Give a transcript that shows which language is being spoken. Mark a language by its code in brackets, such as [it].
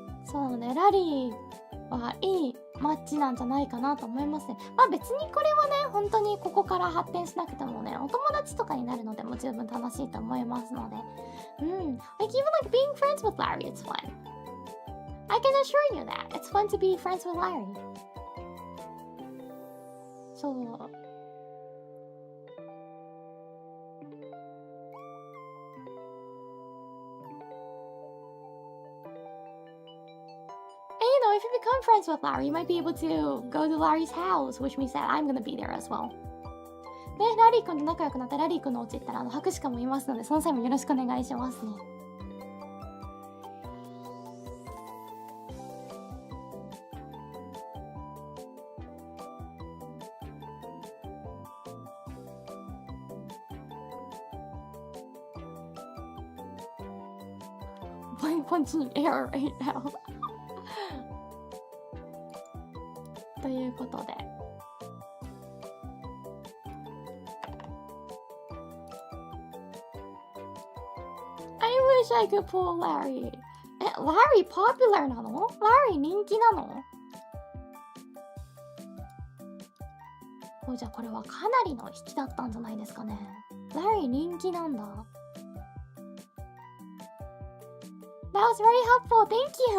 [ja] そうね、ラリーはいいマッチなんじゃないかなと思いますね。まあ別にこれはね、本当にここから発展しなくてもね、お友達とかになるのでも十分楽しいと思いますので。 [en] Like even like being friends with Larry, it's fun. I can assure you that. It's fun to be friends with Larry. [ja] そう。 [en] If you become friends with Larry, you might be able to go to Larry's house, which means that I'm gonna be there as well. [ja] で、ラリー君と仲良くなってラリー君のお家行ったら博士かもいますので、その際もよろしくお願いしますね。 [en] I'm punching air right now. [ja] ということで。 [en] I wish I could pull Larry. [ja] え、Larry ポピュラーなの？ Larry 人気なの？じゃあこれはかなりの引きだったんじゃないですかね。Larry 人気なんだ。 [en] That was very helpful. Thank you.